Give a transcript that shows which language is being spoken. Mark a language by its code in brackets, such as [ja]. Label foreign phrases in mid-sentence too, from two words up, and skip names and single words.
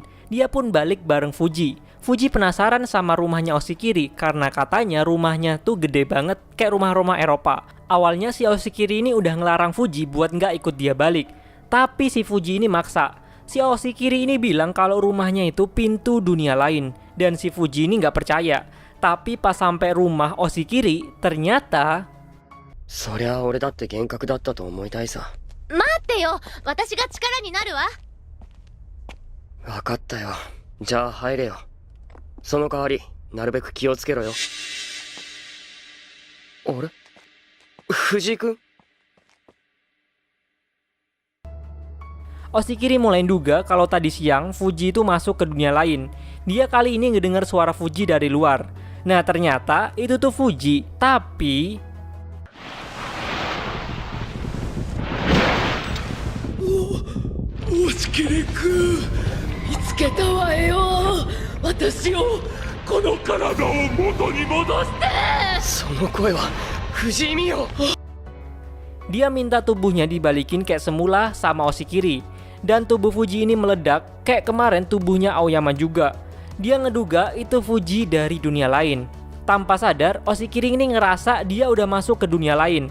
[id] Dia pun balik bareng Fuji. Fuji penasaran sama rumahnya Oshikiri karena katanya rumahnya tuh gede banget kayak rumah-rumah Eropa. Awalnya si Oshikiri ini udah ngelarang Fuji buat nggak ikut dia balik. Tapi si Fuji ini maksa. Si Oshikiri ini bilang kalau rumahnya itu pintu dunia lain. Dan si Fuji ini nggak percaya. Tapi pas sampai rumah Oshikiri, ternyata [ja] そりゃ俺だって幻覚だったと思いたいさ。待ってよ、私が力になるわ。分かったよ。じゃあ入れよ。その代わりなるべく気をつけろよ。あれ、藤井君? [id] Oshikiri mulai duga kalau tadi siang Fuji itu masuk ke dunia lain. Dia kali ini ngedengar suara Fuji dari luar. Nah ternyata itu tuh Fuji, tapi [ja] Oshikiri-kun, 見つけたわよ。私をこの体を元に戻して。その声は藤井美代。 [id] dia minta tubuhnya dibalikin kayak semula sama Oshikiri. Dan tubuh Fuji ini meledak kayak kemarin tubuhnya Aoyama juga. Dia ngeduga itu Fuji dari dunia lain. Tanpa sadar, Oshikiri ini ngerasa dia udah masuk ke dunia lain.